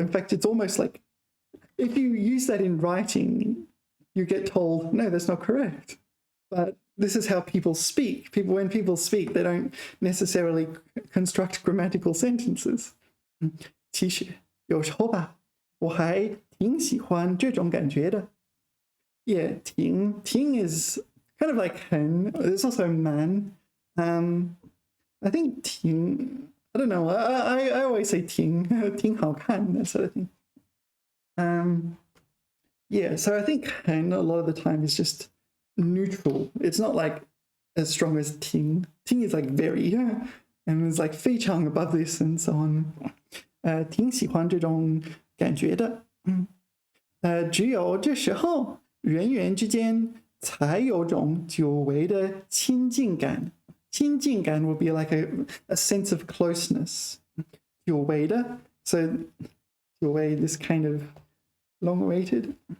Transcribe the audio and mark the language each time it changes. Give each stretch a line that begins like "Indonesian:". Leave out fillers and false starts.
English: In fact, it's almost like if you use that in writing, you get told, no, that's not correct. But this is how people speak. When people speak, they don't necessarily construct grammatical sentences.
Chinese: 其实有时候吧，我还挺喜欢这种感觉的。
English: Yeah, 挺 is kind of like 很. There's also man. I think 挺.I don't know. I always say 挺好看, that sort of thing. Yeah, so I think 很 a lot of the time is just neutral. It's not like as strong as 挺. 挺 is like very, and it's like 非常 above this and so on.
Chinese: 挺喜欢这种感觉的。只有这时候人与人之间才有种久违的亲近感。
English: 亲近感 would be like a sense of closeness. 久违的, so 久违, this kind of long-awaited.